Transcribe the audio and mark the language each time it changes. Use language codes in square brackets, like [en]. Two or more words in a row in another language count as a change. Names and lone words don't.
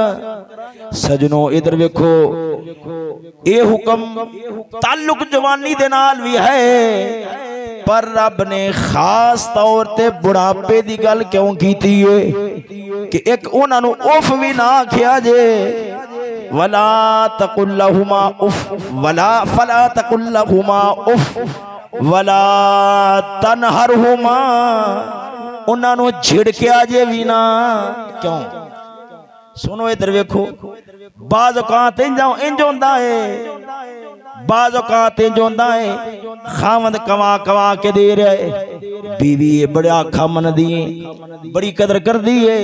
[pa] سجنو ادھر ویکھو، یہ حکم تعلق جوانی دے نال بھی ہے، پر رب نے خاص طور تے بڑھاپے دی گل کیوں کیتی ہے کہ اک اونہاں نوں اف بھی نہ آکھیا جے. [ar] ولا تقل لهما أف ولا فلا تقل لهما أف ولا تنهرهما, [pa] اونہاں نوں جھڑکیا جے بھی نہ. کیوں? سنو ادھر ویکھو، بعض اوقات انج ہوندا ہے، بعض اوقات انج ہوندا ہے، خاوند کما کما کے دے رہا ہے، بیوی بڑا آکھا مندی ہے، بڑی قدر کردی ہے.